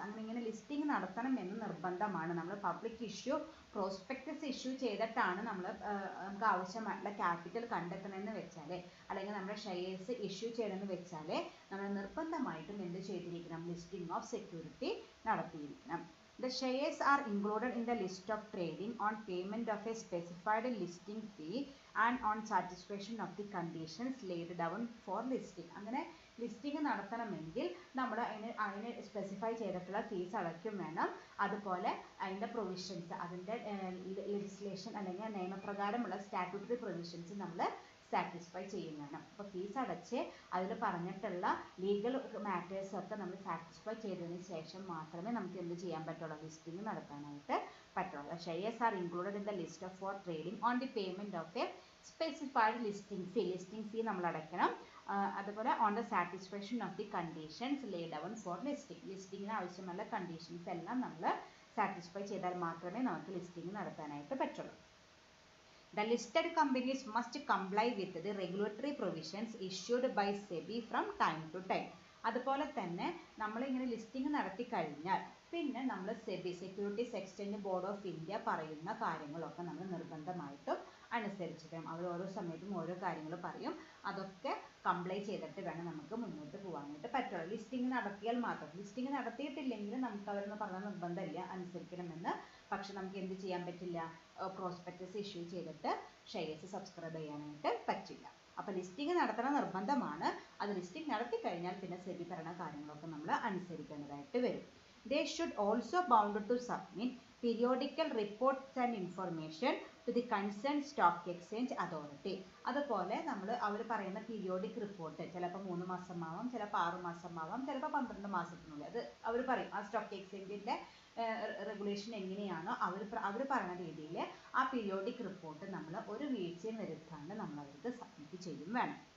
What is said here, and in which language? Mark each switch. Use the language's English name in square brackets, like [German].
[Malayalam] അങ്ങനെ ഇങ്ങനെ ലിസ്റ്റിംഗ് നടത്തണം എന്ന് നിർബന്ധമാണ്. നമ്മൾ പബ്ലിക് ഇഷ്യൂ പ്രോസ്പെക്ടസ് ഇഷ്യൂ ചെയ്തിട്ടാണ് നമ്മൾ നമുക്ക് ആവശ്യമായിട്ടുള്ള ക്യാപിറ്റൽ കണ്ടെത്തണമെന്ന് വെച്ചാൽ, അല്ലെങ്കിൽ നമ്മുടെ ഷെയർസ് ഇഷ്യൂ ചെയ്യണമെന്ന് വെച്ചാൽ നമ്മൾ നിർബന്ധമായിട്ടും എന്ത് ചെയ്തിരിക്കണം, listing of security നടത്തിയിരിക്കണം. [English] The shares are included in the list of trading on payment of a specified listing fee and on satisfaction of the conditions laid down for listing. [Malayalam] അങ്ങനെ listing നടത്തണമെങ്കിൽ നമ്മൾ അതിന് സ്പെസിഫൈ ചെയ്തിട്ടുള്ള fees അടയ്ക്കും വേണം. അതുപോലെ അതിൻ്റെ provisions, അതിൻ്റെ ലെജിസ്ലേഷൻ അല്ലെങ്കിൽ നിയമപ്രകാരമുള്ള സ്റ്റാറ്റ്യൂട്ടറി പ്രൊവിഷൻസ് നമ്മൾ സാറ്റിസ്ഫൈ ചെയ്യും വേണം. അപ്പോൾ ഫീസ് അടച്ച് അതിൽ പറഞ്ഞിട്ടുള്ള ലീഗൽ മാറ്റേഴ്സ് ഒക്കെ നമ്മൾ സാറ്റിസ്ഫൈ ചെയ്തതിന് ശേഷം മാത്രമേ നമുക്ക് എന്ത് ചെയ്യാൻ പറ്റുള്ളൂ, ലിസ്റ്റിംഗ് നടത്താനായിട്ട് പറ്റുള്ളൂ. [English] shares are included in the list of for trading on the payment of a specified listing fee [Malayalam] നമ്മൾ അടയ്ക്കണം. അതുപോലെ [English] on the satisfaction of the conditions lay down for [Malayalam] ലിസ്റ്റിങ്ങിന് ആവശ്യമുള്ള കണ്ടീഷൻസ് എല്ലാം നമ്മൾ സാറ്റിസ്ഫൈ ചെയ്താൽ മാത്രമേ നമുക്ക് ലിസ്റ്റിംഗ് നടത്താനായിട്ട് പറ്റുള്ളൂ. [English] The listed companies must comply with the regulatory provisions issued by SEBI from time to time. [Malayalam] അതുപോലെ തന്നെ നമ്മളിങ്ങനെ ലിസ്റ്റിംഗ് നടത്തി കഴിഞ്ഞാൽ പിന്നെ നമ്മൾ SEBI, securities exchange board of India പറയുന്ന കാര്യങ്ങളൊക്കെ നമ്മൾ നിർബന്ധമായിട്ടും അനുസരിച്ചിരിക്കണം. അവർ ഓരോ സമയത്തും ഓരോ കാര്യങ്ങൾ പറയും. അതൊക്കെ കംപ്ലൈ ചെയ്തിട്ട് വേണം നമുക്ക് മുന്നോട്ട് പോകാനായിട്ട് പറ്റുള്ളൂ. ലിസ്റ്റിംഗ് നടത്തിയാൽ മാത്രം. ലിസ്റ്റിംഗ് നടത്തിയിട്ടില്ലെങ്കിൽ നമുക്ക് അവരെന്ന് പറഞ്ഞ നിർബന്ധമില്ല അനുസരിക്കണമെന്ന്. പക്ഷെ നമുക്ക് എന്ത് ചെയ്യാൻ പറ്റില്ല, പ്രോസ്പെക്ടസ് ഇഷ്യൂ ചെയ്തിട്ട് ഷെയർസ് സബ്സ്ക്രൈബ് ചെയ്യാനായിട്ട് പറ്റില്ല. അപ്പോൾ ലിസ്റ്റിംഗ് നടത്തണം നിർബന്ധമാണ്. അത് ലിസ്റ്റിംഗ് നടത്തി കഴിഞ്ഞാൽ പിന്നെ സെബി പറയുന്ന കാര്യങ്ങളൊക്കെ നമ്മൾ അനുസരിക്കേണ്ടതായിട്ട് വരും. [English] They should also bound to submit periodical reports and information to the concerned stock exchange authority. [Malayalam] അതുപോലെ അവർ പറയുന്ന പീരിയോഡിക് റിപ്പോർട്ട് ചിലപ്പോൾ 3 മാസമാവാം, ചിലപ്പോൾ 6 മാസമാവാം, ചിലപ്പോൾ 12 മാസത്തിനുള്ളിൽ അത് അവർ പറയും. ആ സ്റ്റോക്ക് എക്സ്ചേഞ്ചിൻ്റെ റെഗുലേഷൻ എങ്ങനെയാണോ അവർ പറയുന്ന രീതിയിൽ ആ പീരിയോഡിക് റിപ്പോർട്ട് നമ്മൾ ഒരു വീഴ്ചയും വരുത്താണ്ട് നമ്മൾ അവർക്ക് സബ്മിറ്റ് ചെയ്യും വേണം.